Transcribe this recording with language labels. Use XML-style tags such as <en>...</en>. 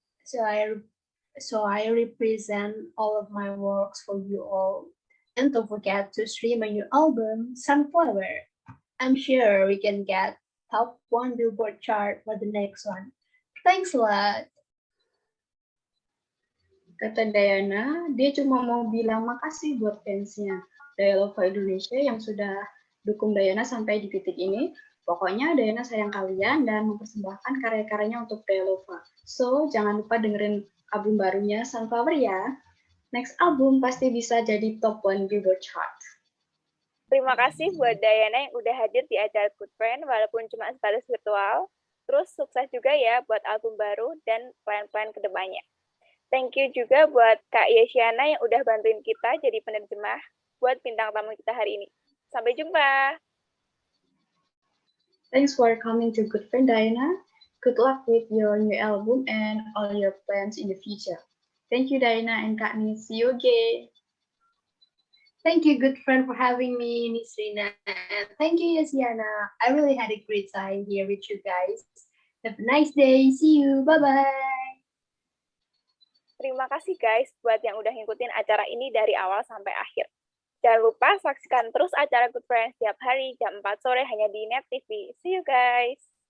<en>So I represent all of my works for you all. And don't forget to stream my new album, Sunflower. I'm sure we can get top 1 Billboard chart for the next one. Thanks a lot.</en> <id>Kata Diana, dia cuma mau bilang makasih buat fansnya Dialova Indonesia yang sudah dukung Diana sampai di titik ini. Pokoknya Diana sayang kalian dan mempersembahkan karya-karyanya untuk Dialova. So, jangan lupa dengerin album barunya Sunflower ya. Next album pasti bisa jadi top 1 Billboard chart. Terima kasih buat Diana yang udah hadir di acara Good Friend, walaupun cuma sebatas virtual. Terus sukses juga ya buat album baru dan plan-plan kedepannya. Thank you juga buat Kak Yesiana yang udah bantuin kita jadi penerjemah buat bintang tamu kita hari ini. Sampai jumpa.</id> <en>Thanks for coming to Good Friend, Diana. Good luck with your new album and all your plans in the future. Thank you, Diana and Kak Nis. See you again. Thank you, Good Friend, for having me, Miss Rina. And thank you, Yesiana. I really had a great time here with you guys. Have a nice day. See you. Bye-bye.</en> <id>Terima kasih guys buat yang udah ngikutin acara ini dari awal sampai akhir. Jangan lupa saksikan terus acara Good Friends setiap hari jam 4 sore hanya di Net TV. See you guys.</id>